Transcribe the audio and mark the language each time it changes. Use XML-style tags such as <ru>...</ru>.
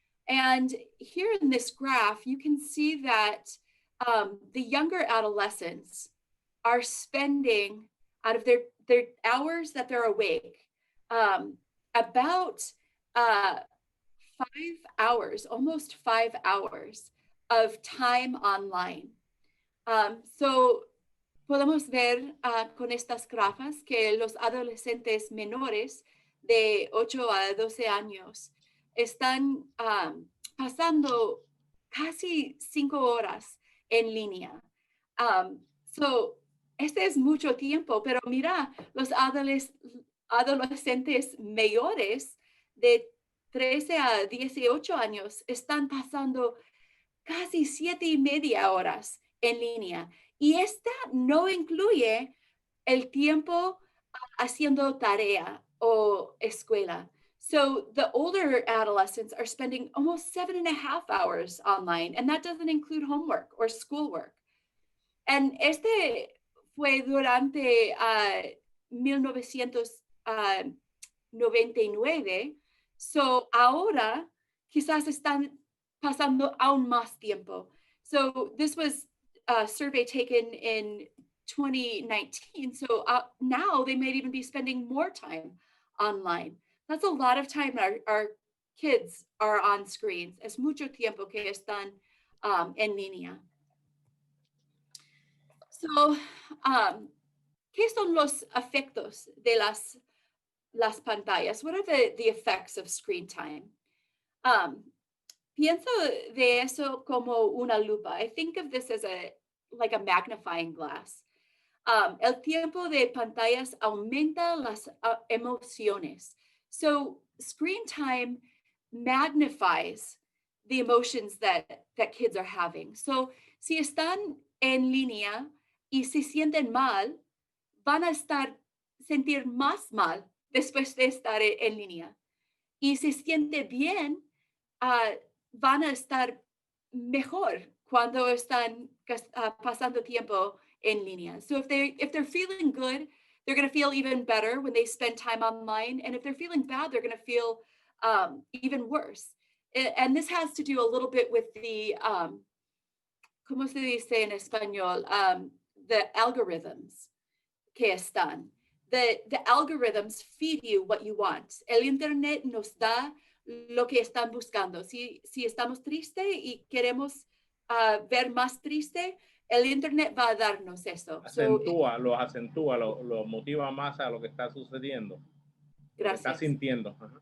<en>And here in this graph, you can see that the younger adolescents are spending, out of their hours that they're awake, about 5 hours, almost 5 hours of time online.</en> <es>So podemos ver con estas grafas que los adolescentes menores de 8 a 12 años están pasando casi 5 horas en línea. So, este es mucho tiempo, pero mira, los adolescentes mayores de 13 a 18 años están pasando casi 7.5 horas en línea. Y esta no incluye el tiempo haciendo tarea o escuela.</es> <en>So the older adolescents are spending almost 7.5 hours online, and that doesn't include homework or schoolwork.</en> <es>And este fue durante 1999. So ahora quizás están pasando aún más tiempo.</es> <en>So this was a survey taken in 2019. So now they might even be spending more time online. That's a lot of time our kids are on screens.</en> <es>Es mucho tiempo que están en línea. So, ¿qué son los efectos de las pantallas?</es> <en>What are the effects of screen time?</en> <es>Pienso de eso como una lupa.</es> <en>I think of this as like a magnifying glass.</en> <es>El tiempo de pantallas aumenta las emociones.</es> <en>So screen time magnifies the emotions that kids are having.</en> <es>So si están en línea y se sienten mal, van a sentir más mal después de estar en línea. Y si se siente bien, van a estar mejor cuando están pasando tiempo en línea.</es> <en>So if they're feeling good, they're going to feel even better when they spend time online. And if they're feeling bad, they're going to feel even worse. And this has to do a little bit with the,</en> <es>¿cómo se dice en español?</es> <en>The algorithms</en> <es>que están.</es> <en>The algorithms feed you what you want.</en> <es>El Internet nos da lo que están buscando. Si estamos tristes y queremos ver más triste, el Internet va a darnos eso. Lo acentúa, lo motiva más a lo que está sucediendo. Gracias. Lo que está sintiendo.</es>